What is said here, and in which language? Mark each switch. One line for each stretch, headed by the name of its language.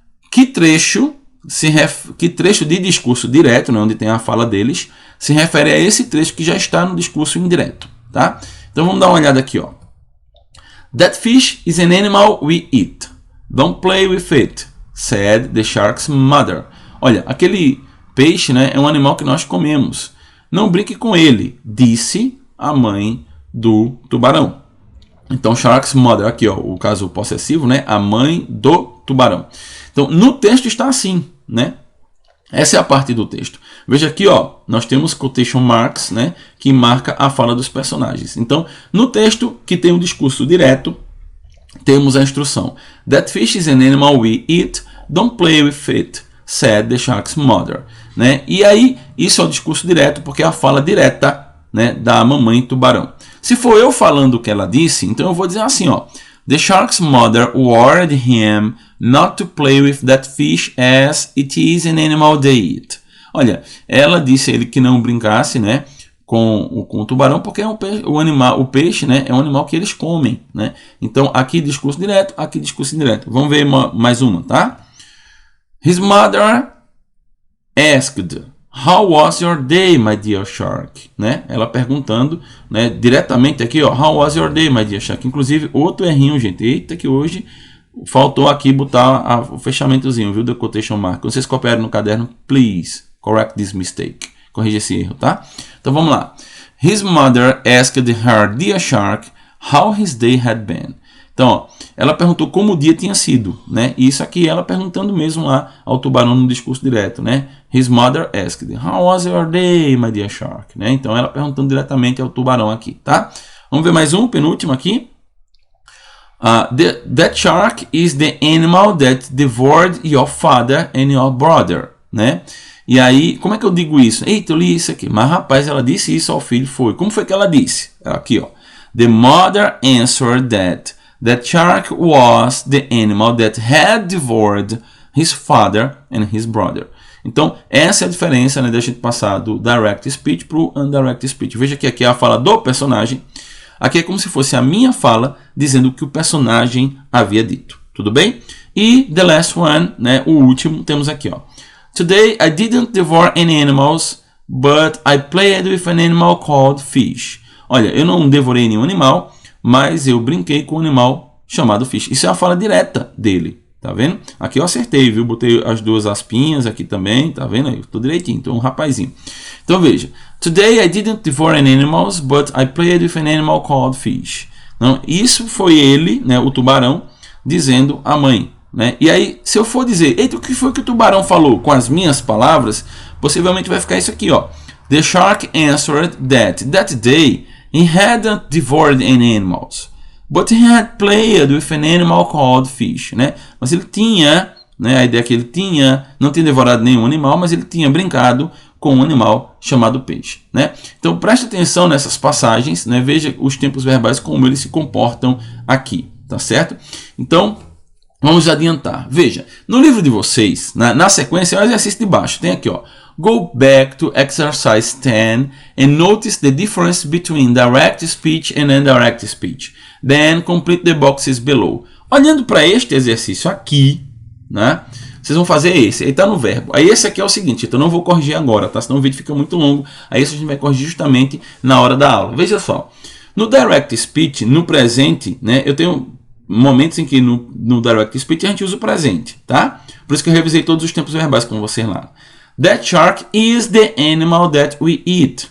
Portuguese: Que trecho de discurso direto, né, onde tem a fala deles, se refere a esse trecho que já está no discurso indireto, tá? Então vamos dar uma olhada aqui, ó.
English: That fish is an animal we eat. Don't play with it, said the shark's mother.
Portuguese: Olha, aquele peixe, né, é um animal que nós comemos. Não brinque com ele, disse a mãe do tubarão. Então,
English: shark's mother,
Portuguese: aqui, ó, o caso possessivo, né, a mãe do tubarão. Então, no texto está assim, né? Essa é a parte do texto. Veja aqui, ó, nós temos quotation marks, né, que marca a fala dos personagens. Então, no texto que tem o discurso direto, temos a instrução.
English: That fish is an animal we eat. Don't play with it, said the shark's mother.
Portuguese: Né? E aí, isso é o discurso direto, porque é a fala direta, né, da mamãe tubarão. Se for eu falando o que ela disse, então eu vou dizer assim, ó.
English: The shark's mother warned him not to play with that fish as it is an animal they eat.
Portuguese: Olha, ela disse a ele que não brincasse, né, com o tubarão, porque é o peixe, né, é um animal que eles comem, né? Então, aqui discurso direto, aqui discurso indireto. Vamos ver mais uma, tá?
English: His mother asked, how was your day, my dear shark?
Portuguese: Né? Ela perguntando, né, diretamente aqui, ó,
English: how was your day, my dear shark?
Portuguese: Inclusive, outro errinho, gente. Eita, que hoje faltou aqui botar o fechamentozinho, viu, da quotation mark. Quando vocês copiarem no caderno,
English: please correct this mistake.
Portuguese: Corrija esse erro, tá? Então, vamos lá.
English: His mother asked her dear shark how his day had been.
Portuguese: Então, ó, ela perguntou como o dia tinha sido, né? E isso aqui ela perguntando mesmo lá ao tubarão no discurso direto, né?
English: His mother asked, how was your day, my dear shark?
Portuguese: Né? Então, ela perguntando diretamente ao tubarão aqui, tá? Vamos ver mais um, penúltimo aqui.
English: That shark is the animal that devoured your father and your brother, né?
Portuguese: E aí, como é que eu digo isso? Eita, eu li isso aqui. Mas, rapaz, ela disse isso ao filho, foi. Como foi que ela disse? Aqui, ó.
English: The mother answered that shark was the animal that had devoured his father and his brother.
Portuguese: Então, essa é a diferença, né, da gente passar do direct speech para o indirect speech. Veja que aqui é a fala do personagem. Aqui é como se fosse a minha fala dizendo o que o personagem havia dito. Tudo bem? E
English: the last one,
Portuguese: né, o último, temos aqui, ó.
English: Today I didn't devour any animals, but I played with an animal called fish.
Portuguese: Olha, eu não devorei nenhum animal, mas eu brinquei com um animal chamado fish. Isso é a fala direta dele, tá vendo? Aqui eu acertei, viu? Botei as duas aspinhas aqui também, tá vendo? Eu tô direitinho, tô um rapazinho. Então veja.
English: Today I didn't devour any animals, but I played with an animal called fish.
Portuguese: Então, isso foi ele, né, o tubarão, dizendo à mãe. Né? E aí, se eu for dizer, eita, o que foi que o tubarão falou com as minhas palavras, possivelmente vai ficar isso aqui, ó.
English: The shark answered that day he hadn't devoured any animals, but he had played with an animal called fish, né?
Portuguese: Mas ele tinha, né, a ideia é que ele tinha, não tinha devorado nenhum animal, mas ele tinha brincado com um animal chamado peixe, né? Então, preste atenção nessas passagens, né? Veja os tempos verbais como eles se comportam aqui, tá certo? Então, vamos adiantar. Veja, no livro de vocês, na sequência, é o exercício de baixo. Tem aqui, ó.
English: Go back to exercise 10 and notice the difference between direct speech and indirect speech. Then complete the boxes below.
Portuguese: Olhando para este exercício aqui, né? Vocês vão fazer esse. Ele está no verbo. Aí esse aqui é o seguinte, então eu não vou corrigir agora, tá? Senão o vídeo fica muito longo. Aí isso a gente vai corrigir justamente na hora da aula. Veja só. No direct speech, no presente, né? Eu tenho momentos em que no direct speech a gente usa o presente, tá? Por isso que eu revisei todos os tempos verbais com vocês lá.
English: That shark is the animal that we eat.